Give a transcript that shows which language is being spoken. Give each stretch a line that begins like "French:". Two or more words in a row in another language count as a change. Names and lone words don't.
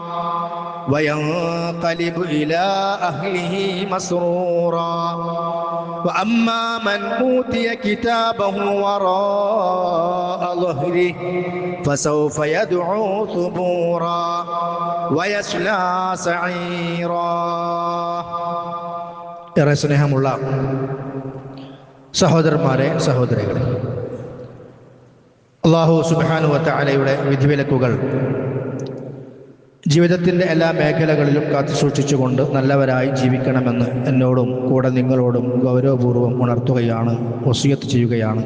Arabic: وينقلب إلى أهله مسرورا وأما من أوتي كتابه وراء ظهره فسوف يدعو ثبورا ويصلى سعيرا.
Malayalam: ഏറെ സ്നേഹമുള്ള സഹോദരന്മാരെ, സഹോദരികളെ, അല്ലാഹു
Arabic: سبحانه وتعالى
Malayalam: വിധിവിലക്കുകൾ ജീവിതത്തിൻ്റെ എല്ലാ മേഖലകളിലും കാത്തു സൂക്ഷിച്ചുകൊണ്ട് നല്ലവരായി ജീവിക്കണമെന്ന് എന്നോടും കൂടെ നിങ്ങളോടും ഗൗരവപൂർവ്വം ഉണർത്തുകയാണ്, വസിയത്ത് ചെയ്യുകയാണ്.